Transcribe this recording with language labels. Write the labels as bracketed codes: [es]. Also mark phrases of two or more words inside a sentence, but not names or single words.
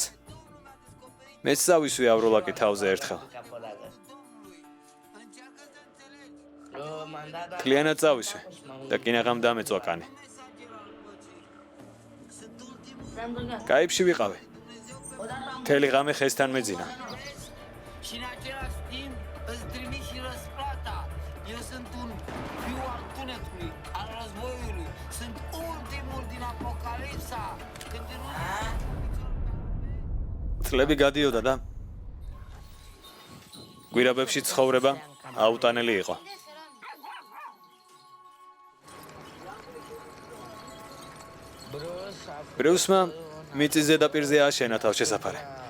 [ka] მეც წავისვი ავროლაკი თავზე ერთხელ. მთლიანად წავისვი და კინაღამ დამეწვა კანი. კაიფში ვიყავი. მთელი ღამე ხესთან მეძინა. [ro] Și în același timp îți trimit și răsplata. Eu sunt un fiu al tunetului, al războiului. Sunt ultimul [ka] წლები გადიოდა და გვირაბებში ცხოვრება აუტანელი იყო. ბრიუსმა მიწის ზედაპირზე ააშენა თავშესაფარი.